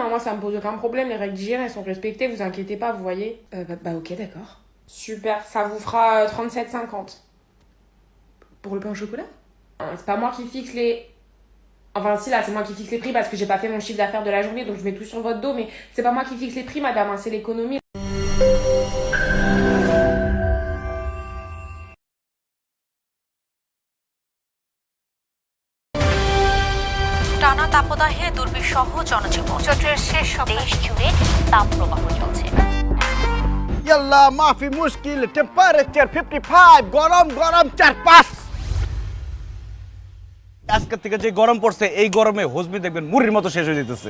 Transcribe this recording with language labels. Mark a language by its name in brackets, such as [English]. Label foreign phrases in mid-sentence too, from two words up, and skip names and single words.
[French] Moi, ça me pose aucun problème. Les règles d'hygiène, elles sont respectées. Vous inquiétez pas, vous voyez. Ok, d'accord. Super. Ça vous fera 37,50. Pour le pain au chocolat? C'est pas moi qui fixe les. Enfin, si, là, c'est moi qui fixe les prix parce que j'ai pas fait mon chiffre d'affaires de la journée, donc je mets tout sur votre dos. Mais c'est pas moi qui fixe les prix, madame. Hein, c'est l'économie. [Bangla] টানা তাপদাহে দুর্বিষহ জনজীবন চৈত্রের শেষ দেশ জুড়ে তাপপ্রবাহ চলছে [Arabic] يلا مافي مشكلة [Bangla] টেম্পারেচার 55 গরম গরম 4-5 আজকে থেকে যে গরম পড়ছে এই গরমে হজমি দেখবেন মুড়ির মতো শেষ হয়ে যেতেছে